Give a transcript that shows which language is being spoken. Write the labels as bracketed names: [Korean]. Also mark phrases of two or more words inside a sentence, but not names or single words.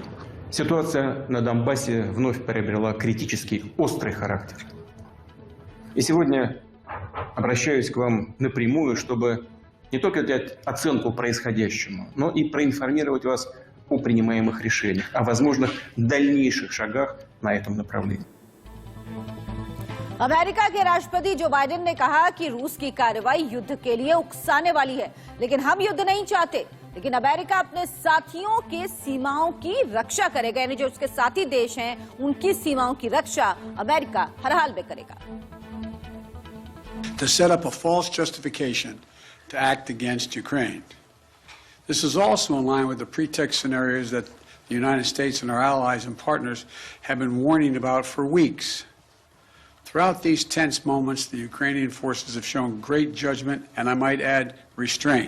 [Russian] Ситуация на Донбассе вновь приобрела критический, острый характер. И сегодня обращаюсь к вам напрямую, чтобы не только дать оценку происходящему, но и проинформировать вас о принимаемых решениях, о возможных дальнейших шагах на этом направлении. [Hindi] अमेरिका के राष्ट्रपति जो बाइडेन ने कहा कि रूस की कार्रवाई युद्ध के लिए उकसाने वाली है, लेकिन हम युद्ध नहीं चाहते। लेकिन अमेरिका अपने साथियों के सीमाओं की रक्षा करेगा, यानी जो उसके साथी देश हैं उनकी सीमाओं की रक्षा अमेरिका हर हाल में करेगा। [English] To set up a false justification to act against Ukraine. This is also in line with the pretext scenarios that the United States and our allies and partners have been warning about for weeks. Throughout these tense moments, the Ukrainian forces have shown great judgment and, I might add, restraint.